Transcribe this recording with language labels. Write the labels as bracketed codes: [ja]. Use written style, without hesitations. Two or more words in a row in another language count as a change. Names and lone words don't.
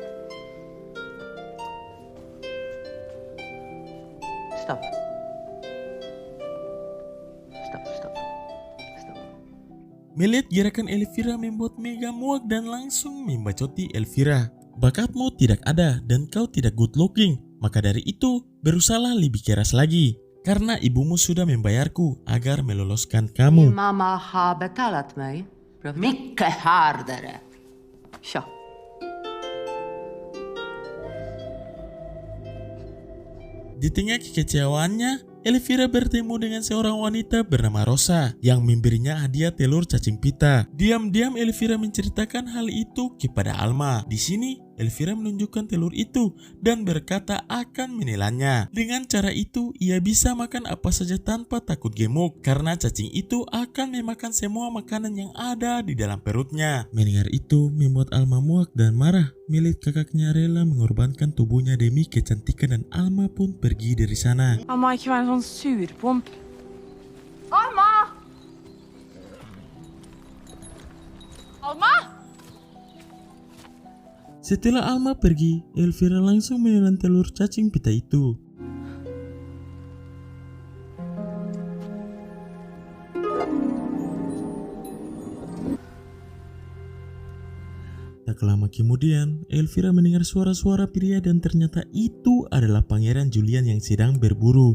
[en] Stop. Stop, stop. Stop. [id] Melihat gerakan Elvira membuat Mega muak dan langsung membacoti Elvira. Bakatmu tidak ada dan kau tidak [en] good looking, [id] maka dari itu berusahalah lebih keras lagi. Karena ibumu sudah membayarku agar meloloskan kamu. [sv] Min mamma har betalat mig. Mycket hårdare. Tja. [id] Di tengah kekecewaannya, Elvira bertemu dengan seorang wanita bernama Rosa yang memberinya hadiah telur cacing pita. Diam-diam Elvira menceritakan hal itu kepada Alma. Di sini, Elvira menunjukkan telur itu dan berkata akan menelannya. Dengan cara itu, ia bisa makan apa saja tanpa takut gemuk karena cacing itu akan memakan semua makanan yang ada di dalam perutnya. Mendengar itu membuat Alma muak dan marah. Melihat kakaknya rela mengorbankan tubuhnya demi kecantikan dan Alma pun pergi dari sana. [sv] Mamma kan vara en sån surpomp. Alma! Alma! [id] Setelah Alma pergi, Elvira langsung menelan telur cacing pita itu. Tak lama kemudian, Elvira mendengar suara-suara pria dan ternyata itu adalah Pangeran Julian yang sedang berburu.